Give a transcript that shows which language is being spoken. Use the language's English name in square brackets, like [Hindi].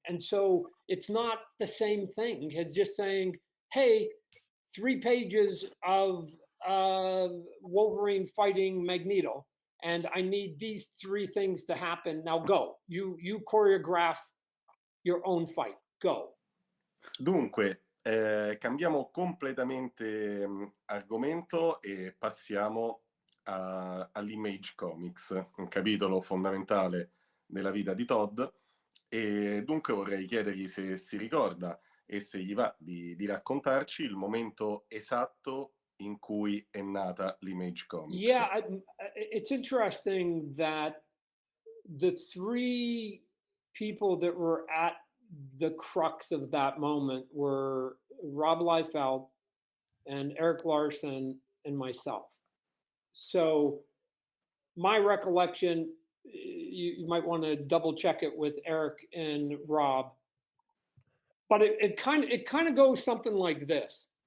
[English] And so it's not the same thing as just saying, hey, 3 pages of Wolverine fighting Magneto, and I need these 3 things to happen. Now go. You choreograph your own fight. Go. [Italian] Dunque, cambiamo completamente argomento e passiamo all'Image Comics, un capitolo fondamentale nella vita di Todd, e dunque vorrei chiedergli se si ricorda e se gli va di raccontarci il momento esatto in cui è nata l'Image Comics. [English] Yeah, it's interesting that the three people that were at the crux of that moment were Rob Liefeld and Eric Larson and myself. So my recollection, you might want to double check it with Eric and Rob, but it kind of goes something like this.